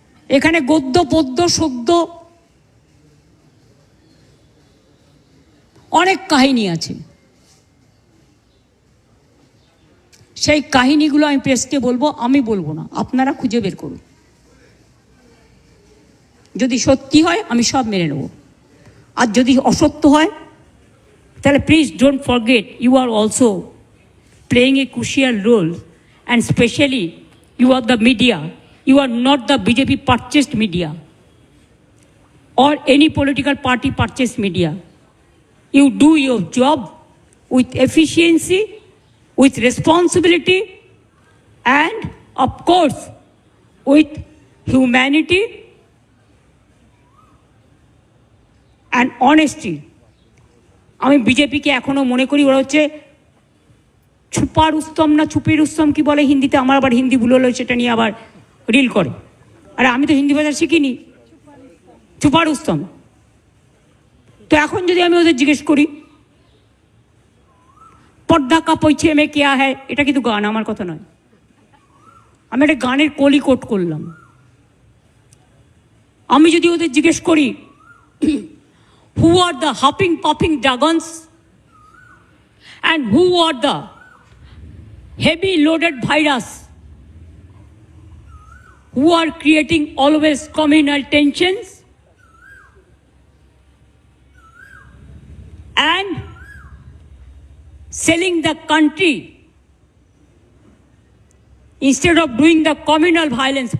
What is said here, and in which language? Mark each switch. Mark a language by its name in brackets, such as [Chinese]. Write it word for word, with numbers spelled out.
[Bangla] এখানে গদ্য পদ্য সদ্য অনেক কাহিনী আছে, সেই কাহিনীগুলো আমি প্রেসকে বলবো, আমি বলবো না, আপনারা খুঁজে বের করুন। যদি সত্যি হয় আমি সব মেনে নেব, আর যদি অসত্য হয় তাহলে [English] Please don't forget you are also playing a crucial role, and specially you are the media. You are not the B J P purchased media or any political party purchased media. You do your job with efficiency, with responsibility, and of course with humanity and honesty. [Bangla] আমি BJP কে এখনো মনে করি ওরা হচ্ছে ছুপা রুস্তম না ছুপি রুস্তম কি বলে হিন্দিতে, আমার আবার হিন্দি ভুল হলো সেটা নিয়ে আবার রিল করে। আরে আমি তো হিন্দি ভাষা শিখিনি, ছুপা রুস্তম। তো এখন যদি আমি ওদের জিজ্ঞেস করি [Hindi] পর্দা কাপড় ছে মে কেয়া হ্যায়, [Bangla] এটা কিন্তু গান, আমার কথা নয়, আমি একটা গানের কলি কোট করলাম। আমি যদি ওদের জিজ্ঞেস করি [English] Who are the hopping popping dragons and who are the heavy loaded virus who are creating always communal tensions and selling the country instead of doing the communal violence.